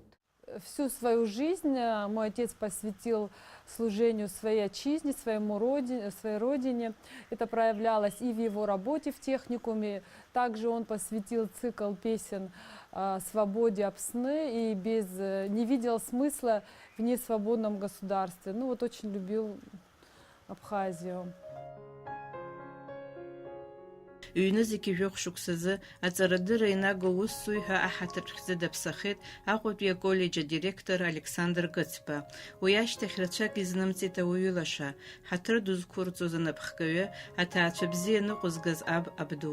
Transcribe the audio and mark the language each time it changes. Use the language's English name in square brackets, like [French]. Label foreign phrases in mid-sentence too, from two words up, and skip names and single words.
[Russian] Всю свою жизнь мой отец посвятил служению своей отчизне, своей родине. Это проявлялось и в его работе в техникуме. Также он посвятил цикл песен свободе Апсны и не видел смысла в несвободном государстве. Ну вот очень любил Абхазию. [Abkhazian] Ҩны зегьы жәохә шықәсазы аҵарадырра инаго усзуҩ ҳәа аҳаҭаҿ хьӡы даԥсахеит Аҟәатәи аколлеџь адиректор Александр Гыцба. Уи ашьҭахь рацәак изнымҵит ауаҩы лаша, ҳаҭыр ду зқәырҵоз анапхгаҩы, аҭаацәа бзиа ныҟәызгаз аб абду.